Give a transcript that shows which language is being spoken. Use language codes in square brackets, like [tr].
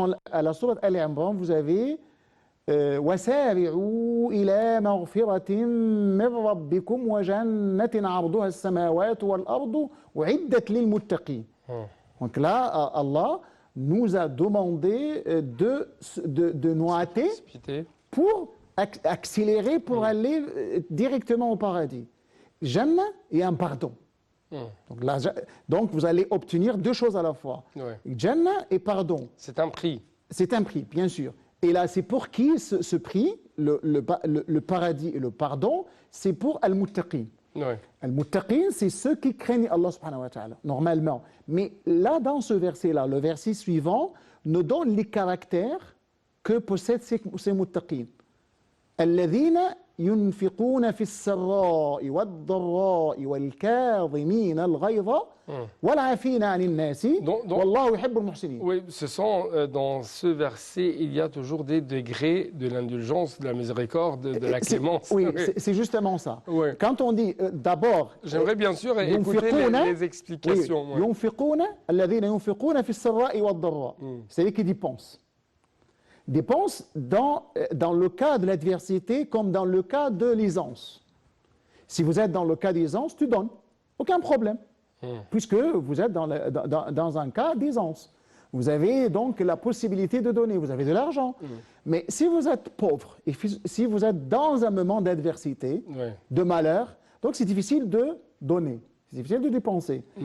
[fr] À la sourate Al-Imran, vous avez [ar] وَسَارِعُوا إِلَى مَغْفِرَةٍ مِّن رَّبِّكُمْ وَجَنَّةٍ عَرْضُهَا السَّمَاوَاتُ وَالْأَرْضُ أُعِدَّتْ لِلْمُتَّقِينَ. [fr] Donc là, Allah nous a demandé de nous hâter pour accélérer, pour aller directement au paradis. Jannah et un pardon. Donc vous allez obtenir deux choses à la fois. Jannah et pardon. C'est un prix. C'est un prix, bien sûr. Et là, c'est pour qui ce prix, le paradis et le pardon? C'est pour Al-Muttaqin. Al-Muttaqin, c'est ceux qui craignent Allah subhanahu wa ta'ala, normalement. Mais là, dans ce verset-là, le verset suivant nous donne les caractères que possèdent ces muttaqin. [ar] الذين ينفقون في السراء والضراء والكاظمين الغيظ والعافين عن الناس والله يحب المحسنين. [fr] Oui, dans ce verset, il y a toujours des degrés de l'indulgence, de la miséricorde, de la clémence. Oui, c'est justement ça. Ouais. Quand on dit d'abord... J'aimerais bien sûr écouter les explications. [ar] Oui, ينفقون الذين ينفقون في السراء والضراء. [fr] C'est-à-dire qu'ils dépensent. Dépenses dans le cas de l'adversité comme dans le cas de l'aisance. Si vous êtes dans le cas d'aisance, tu donnes, aucun problème, puisque vous êtes dans un cas d'aisance. Vous avez donc la possibilité de donner, vous avez de l'argent. Mais si vous êtes pauvre, et si vous êtes dans un moment d'adversité, de malheur, donc c'est difficile de donner, c'est difficile de dépenser.